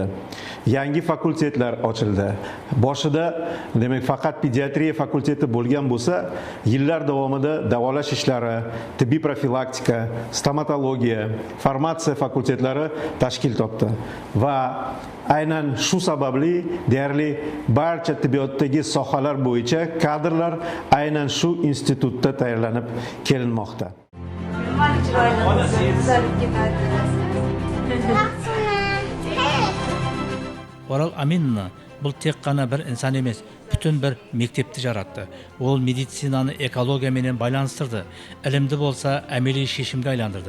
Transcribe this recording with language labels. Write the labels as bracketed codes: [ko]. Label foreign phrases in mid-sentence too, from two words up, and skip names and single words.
[uz] Yangi fakultetlar ochildi. Boshida demak faqat pediatriya fakulteti bo'lgan bo'lsa, yillar davomida davolash ishlari, tibbiy profilaktika, stomatologiya, farmatsiya fakultetlari tashkil topdi. Va aynan shu sababli deyarli barcha tibbiyotdagi sohalar bo'yicha kadrlar aynan shu institutda tayyorlanib kelinmoqda. [kaa] Орал Аминовна бұл тек қана бір инсан емес, бүтін бір мектепті жаратты. Ол медицинаны экологиямен байланыстырды. Ілімді болса, әмели шешімге айландырды.